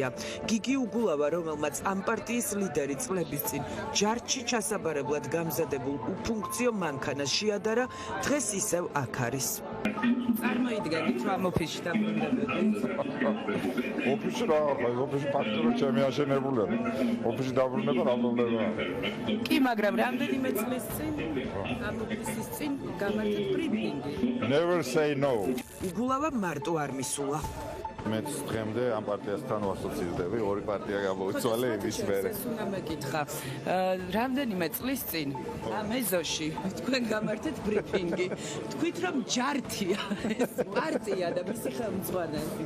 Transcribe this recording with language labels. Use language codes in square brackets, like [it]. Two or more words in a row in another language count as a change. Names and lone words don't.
[ka] გიგი უგულავა, რომელმაც ამ პარტიის ლიდერი წლების წინ ჯარჯში ჩასაბარებლად გამზადებულ უფუნქციო მანქანას შეადარა, დღეს ისევ აქ არის. წარმოიდგენთ, რომ ამ ოფისში დაბრუნდებოდით? ოფისში რა, ოფისი ფაქტურად ჩემი აშენებულია. ოფისში დაბრუნება რამბობდება. კი, მაგრამ რამდენიმე წლის წინ ამ ოფისის წინ გამართეთ ბრიფინგი. [en] Never say no. [ka] უგულავა მარტო არ მისულა. მეც დღემდე ამ პარტიასთან ვასოცირდები, ორი პარტია გამოვიცვალე იმის მერე. უნდა მეკითხა, რამდენიმე წლის წინ ამ ეზოში თქვენ გამართეთ ბრიფინგი. თქვით რომ ჯართია ეს პარტია და მისი ხელმძღვანელი.